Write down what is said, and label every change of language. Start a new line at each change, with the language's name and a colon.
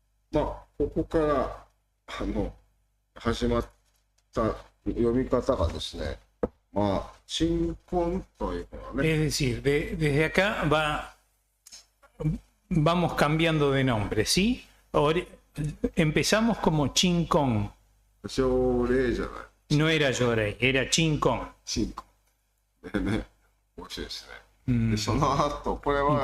Japanese: まあ、ここから始まった読み方がですね、まあ、鎮魂というのはね、
Spanish: Es decir, desde acá vamos cambiando de nombre, ¿sí? Empezamos como Chinkon.
Japanese: 奨励じゃない、
Spanish: No era Yorei, era Chinkon.
Japanese: 鎮魂。でね、面白いですね。で、その後、これは、